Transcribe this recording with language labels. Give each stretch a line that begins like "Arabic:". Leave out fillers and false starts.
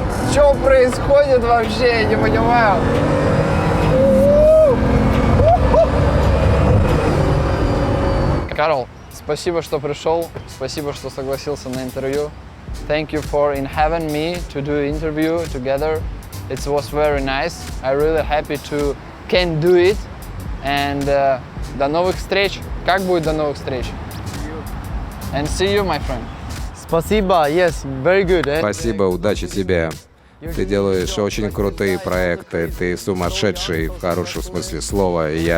Russian: Что происходит вообще? Я не понимаю. Карл, спасибо, что пришел. Спасибо, что согласился на интервью.
English: Thank you for having me to do interview together. It was very nice. I really happy to can do it.
Russian: And до новых встреч. Как будет до новых встреч?
English: And see you, my friend.
Russian: Спасибо.
English: Yes, very good. Eh?
Russian: Спасибо, удачи тебе. Ты делаешь очень крутые проекты, ты сумасшедший в хорошем смысле слова.